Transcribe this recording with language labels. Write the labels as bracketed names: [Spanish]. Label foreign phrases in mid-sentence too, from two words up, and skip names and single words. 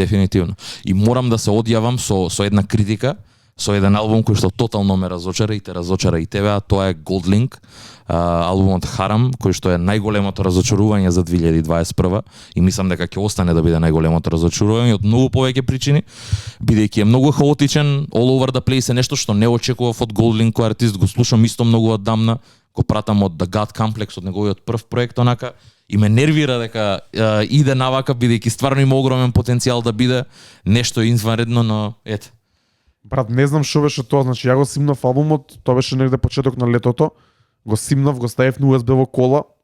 [Macedonian] Дефинитивно. И морам да се одјавам со една критика, со еден албум кој што тотално ме разочара и те разочара и тебе, а тоа е Goldlink, албумот Харам, кој што е најголемото разочарување за 2021 и мислам дека ќе остане да биде најголемото разочарување од многу повеќе причини, бидејќи е многу хаотичен, [English] all over the place, [Macedonian] е нешто што не очекував од Goldlink кој артист, го слушам исто многу оддамна, го пратам од The God Complex, од неговиот прв проект онака, и ме нервира дека иде навака, бидејќи стварно има огромен потенцијал да биде нешто изванредно, но ете. Брат, не знам што беше тоа, значи ја го симнав албумот, тоа беше негде почеток на летото, го симнав, го ставив на USB во кола.